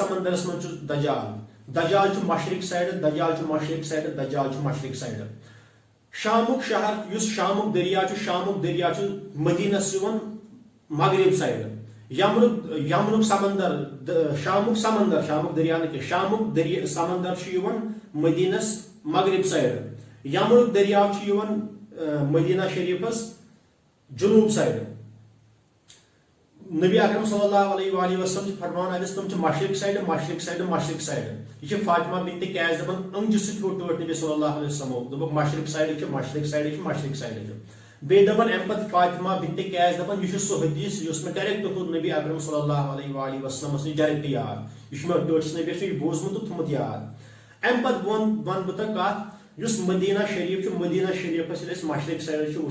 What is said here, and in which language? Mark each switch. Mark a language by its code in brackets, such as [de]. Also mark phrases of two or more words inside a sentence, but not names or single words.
[ks] سمندرس منٛز چھُ دجال دجال چھُ مشرق سایڈٕ دجال چھُ مشرق سایڈٕ دجال چھُ مشرق سایڈٕ شامُک شہر یُس شامُک دریا چھُ مدینس یِوان مغرب سایڈٕ یمنُک سمندر شامُک دریا نہٕ کینٛہہ شامُک سمندر چھُ یِوان مدینس مغرب سایڈٕ یمنُک دریاو چھُ یِوان مدینہ شریفس جنوب سایڈٕ نبی اکرم [ar] صلی اللہ علیہ وآلہ وسلم [ks] چھِ فرمان اتس تم چھِ مشرق سایڈٕ یہ چھِ فاطمہ بنت قیس دپان انجہِ سۭتۍ ہوٚو ٹٲٹھ نبی [ar] صلی اللہ علیہ وسلمو [ks] دوٚپُکھ مشرق سایڈٕ چھِ بیٚیہِ دپان امہِ پتہٕ فاطمہ بنت قیس دپان یہ چھُ سُہ حدیث یُس مےٚ ڈایریکٹ تھوٚو نبی اکرم [ar] صلی اللہ علیہ وآلہ وسلمس [ks] نِش ڈایریکٹ یاد یہ چھُ مےٚ ٹٲٹھس نبیَس یہِ بوٗزمُت تہٕ تھوٚمُت یاد امہِ پتہٕ ونہٕ بہٕ تۄہہِ کتھ یُس مدینہ شریف چھُ مدینہ شریفس ییٚلہِ أسۍ مشرق سایڈٕ چھِ